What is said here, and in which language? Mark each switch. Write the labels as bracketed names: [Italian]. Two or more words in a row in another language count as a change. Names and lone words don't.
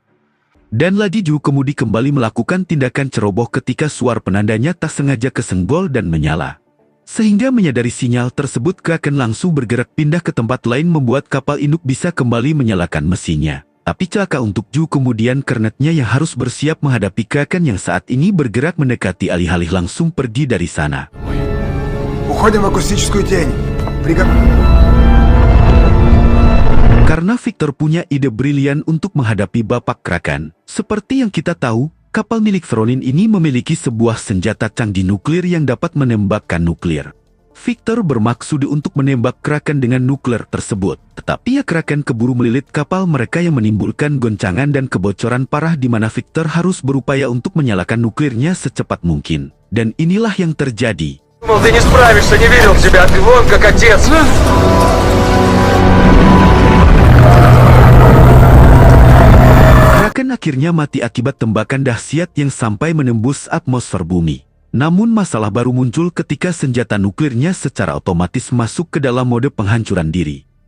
[Indonesian] Dan lagi juru kemudi kembali melakukan tindakan ceroboh ketika suara penandanya tak sengaja kesenggol dan menyala. Sehingga menyadari sinyal tersebut Kraken langsung bergerak pindah ke tempat lain membuat kapal induk bisa kembali menyalakan mesinnya. Tapi celaka untuk juru kemudian kernetnya yang harus bersiap menghadapi Kraken yang saat ini bergerak mendekati alih-alih langsung pergi dari sana. [Russian] Уходим в акустическую тень. [Indonesian] Karena Victor punya ide brilian untuk menghadapi Bapak Kraken. Seperti yang kita tahu, kapal milik Veronin ini memiliki sebuah senjata canggih nuklir yang dapat menembakkan nuklir. Victor bermaksud untuk menembak Kraken dengan nuklir tersebut. Tetapi ya Kraken keburu melilit kapal mereka yang menimbulkan goncangan dan kebocoran parah di mana Victor harus berupaya untuk menyalakan nuklirnya secepat mungkin. Dan inilah yang terjadi. [Russian] Ты не справишься, не верил в тебя, ты вон как отец. [Indonesian] Kraken akhirnya mati akibat tembakan dahsyat yang sampai menembus atmosfer bumi. Namun masalah baru muncul ketika senjata nuklirnya secara otomatis masuk ke dalam mode penghancuran diri.